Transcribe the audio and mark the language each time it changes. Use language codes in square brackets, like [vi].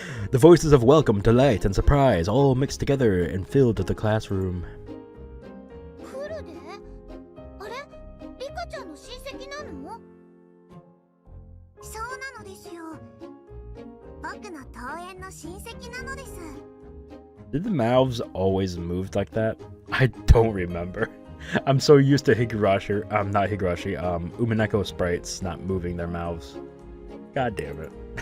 [en] The voices of welcome, delight, and surprise all mixed together and filled the classroom. [ja] Furude? あれ？リカちゃんの親戚なの？そうなのですよ。僕の遠縁の親戚なのです。 [en] Did the mouths always move like that? I don't remember. I'm so used to Higurashi, not Higurashi, Umineko sprites not moving their mouths. God damn it.